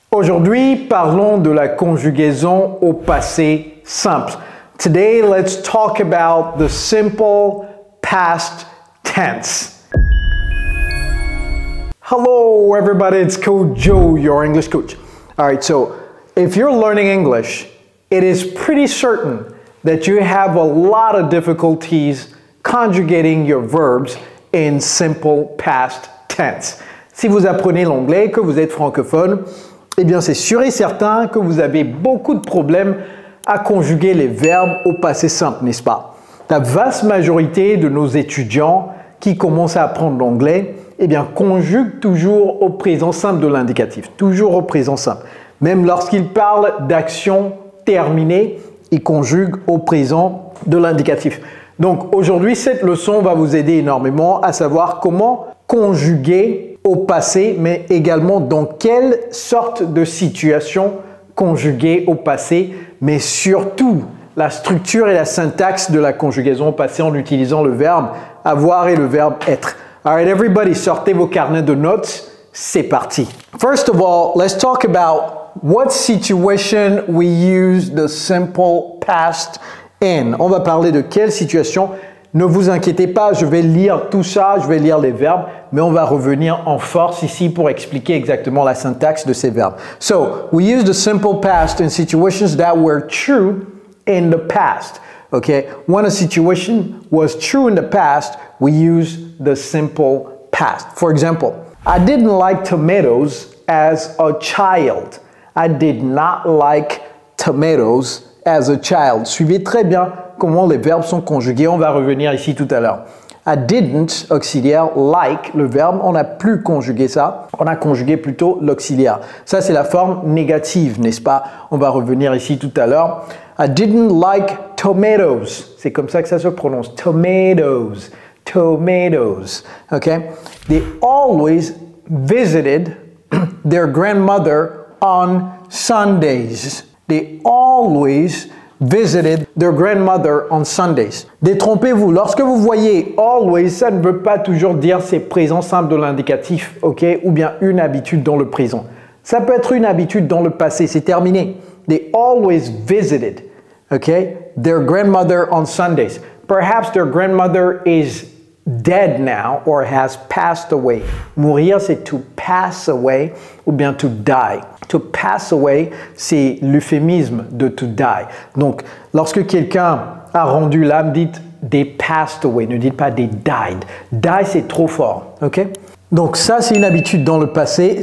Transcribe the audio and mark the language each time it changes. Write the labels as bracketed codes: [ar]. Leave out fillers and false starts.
[fr] Aujourd'hui, parlons de la conjugaison au passé simple. [en] Today, let's talk about the simple past tense. Hello, everybody. It's Coach Joe, your English coach. All right, so if you're learning English, it is pretty certain that you have a lot of difficulties conjugating your verbs in simple past tense. [fr] Si vous apprenez l'anglais, que vous êtes francophone, eh bien c'est sûr et certain que vous avez beaucoup de problèmes à conjuguer les verbes au passé simple, n'est-ce pas? La vaste majorité de nos étudiants qui commencent à apprendre l'anglais, eh bien conjuguent toujours au présent simple de l'indicatif, toujours au présent simple. Même lorsqu'ils parlent d'action terminée, ils conjuguent au présent de l'indicatif. Donc aujourd'hui, cette leçon va vous aider énormément à savoir comment conjuguer au passé, mais également dans quelle sorte de situation conjuguer au passé, mais surtout la structure et la syntaxe de la conjugaison au passé en utilisant le verbe avoir et le verbe être. [en] All right, everybody, [fr] sortez vos carnets de notes, c'est parti. [en] First of all, let's talk about what situation we use the simple past in. [fr] On va parler de quelle situation. Ne vous inquiétez pas, je vais lire tout ça, je vais lire les verbes, mais on va revenir en force ici pour expliquer exactement la syntaxe de ces verbes. [en] So, we use the simple past in situations that were true in the past. Okay? When a situation was true in the past, we use the simple past. For example, I didn't like tomatoes as a child. I did not like tomatoes as a child. [fr] Suivez très bien comment les verbes sont conjugués. On va revenir ici tout à l'heure. [en] I didn't, [fr] auxiliaire, like, le verbe, on n'a plus conjugué ça. On a conjugué plutôt l'auxiliaire. Ça, c'est la forme négative, n'est-ce pas? On va revenir ici tout à l'heure. [en] I didn't like tomatoes. [fr] C'est comme ça que ça se prononce. [en] Tomatoes. Tomatoes. Okay? They always visited their grandmother on Sundays. They always visited their grandmother on Sundays. [fr] Détrompez-vous, lorsque vous voyez always, ça ne veut pas toujours dire c'est présent simple de l'indicatif, ok? Ou bien une habitude dans le présent. Ça peut être une habitude dans le passé, c'est terminé. [en] They always visited, okay, their grandmother on Sundays. Perhaps their grandmother is dead now or has passed away. [fr] Mourir, c'est [en] to pass away [fr] ou bien [en] to die. To pass away, [fr] c'est l'euphémisme de [en] to die. [fr] Donc, lorsque quelqu'un a rendu l'âme, dites [en] they passed away. [fr] Ne dites pas [en] they died. [fr] Die, c'est trop fort. Ok? Donc, ça, c'est une habitude dans le passé.